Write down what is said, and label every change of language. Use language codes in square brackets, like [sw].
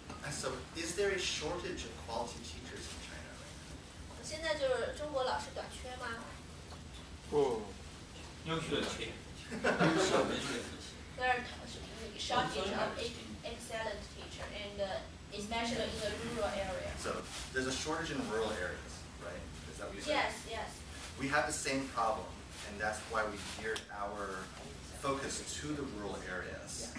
[en] So, is there a shortage of quality teachers in China right now? [zh] 现在就是中国老师短缺吗？优秀的缺， [en] There are shortage of excellent teacher, and especially in the rural area. So, there's a shortage in rural areas, right? Is that what you said? Yes, yes. We have the same problem, and that's why we geared our focus to the rural areas.